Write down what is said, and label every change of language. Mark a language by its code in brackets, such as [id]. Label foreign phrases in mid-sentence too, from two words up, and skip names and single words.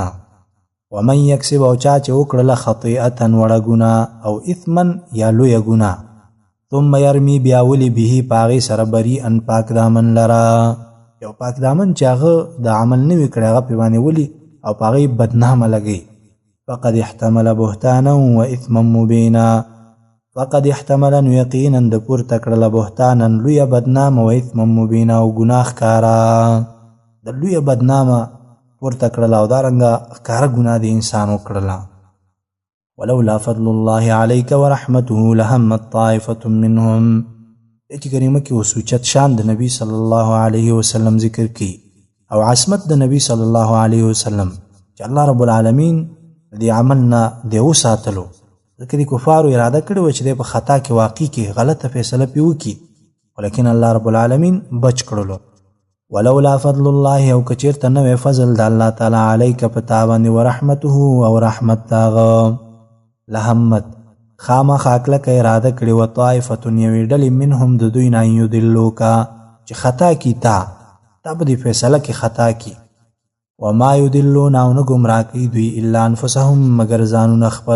[ar] ومن یکسب [ps] او چا چې وکړله خطیئة وړه ګناه او اثما یا لویه ګناه [ar] ثم یرمی [ps] بیا ولي به په هغې سره بریئا پاک دامن لره. یو پاک دامن چې هغه د عمل نه وي کړی هغه پې باندې ولي او په هغې بدنامه لګوي [ar] فقد احتمل بهتانا و اثما مبینا فقد احتمل [ps] یقینا د پورته کړله بهتانا لویه بدنامه [ar] و اثما مبینا [ps] او ګناه ښکاره د لویه بدنامه پورته کړله او دارنګه ښکاره ګناه د انسان وکړله [ar] ولولا فضل الله عليك ورحمته لهمت طائفة منهم [ps] چې کریمه کې وسوچت شان د نبی [ar] صلی الله علیه وسلم [ps] ذکر کی او عصمت د نبی [ar] صلی الله علیه وسلم [ps] چې الله رب العالمین دې عملنا دې وساتلو ځکه دې کفارو اراده کړې وه چې دې په خطا کې واقع کې غلطه فیصله پې وکړي ولیکن الله رب العالمین بچ کړلو [ar] ولولا فضل الله [ps] او که چېرته نه وی فضل د الله تعالی علیک په تا باندې ورحمته او رحمت د هغه لهمت خامخا کلکه اراده کړې وه طائفة یوې ډلې منهم د دوی نه [ar] ان یضلوکه [ps] چې خطا کي تا به دې فیصله کې خطا کي [ar] وما یضلون [ps] او نه ګمراه کوي دوی [ar] الا انفسهم [ps] مګر ځانونه